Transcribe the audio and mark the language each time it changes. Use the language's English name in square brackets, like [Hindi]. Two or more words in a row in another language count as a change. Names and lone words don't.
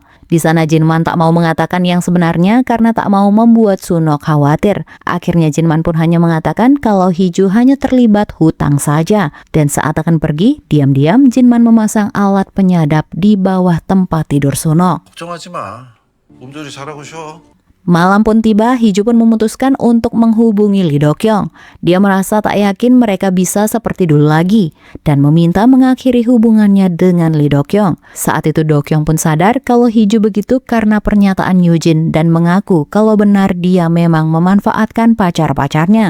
[Indonesian] Di sana Jinman tak mau mengatakan yang sebenarnya karena tak mau membuat Sunok khawatir. Akhirnya Jinman pun hanya mengatakan kalau Hiju hanya terlibat hutang saja. Dan saat akan pergi, diam-diam Jinman memasang alat penyadap di bawah tempat tidur Sunok. [Korean] 걱정하지 마. 몸조리 잘하고 쉬어. [Indonesian] Malam pun tiba, Hiju pun memutuskan untuk menghubungi Lee Do-kyung. Dia merasa tak yakin mereka bisa seperti dulu lagi dan meminta mengakhiri hubungannya dengan Lee Do-kyung. Saat itu Do-kyung pun sadar kalau Hiju begitu karena pernyataan Yujin dan mengaku kalau benar dia memang memanfaatkan pacar-pacarnya.